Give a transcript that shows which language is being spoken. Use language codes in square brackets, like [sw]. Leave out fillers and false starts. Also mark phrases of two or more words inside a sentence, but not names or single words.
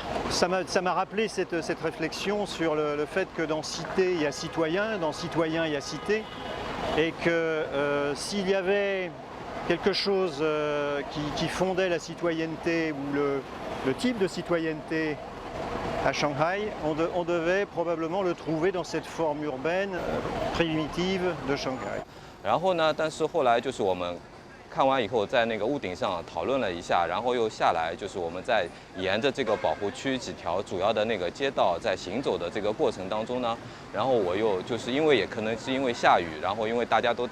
[fr] Ça m'a rappelé cette réflexion sur le fait que dans cité il y a citoyen, dans citoyen il y a cité, et que s'il y avait quelque chose qui fondait la citoyenneté ou le type de citoyenneté à Shanghai, on devait probablement le trouver dans cette forme urbaine primitive de Shanghai. [zh] 然后呢，但是后来就是我们看完以后，在那个屋顶上讨论了一下，然后又下来，就是我们在沿着这个保护区几条主要的那个街道在行走的这个过程当中呢，然后我又就是因为也可能是因为下雨，然后因为大家都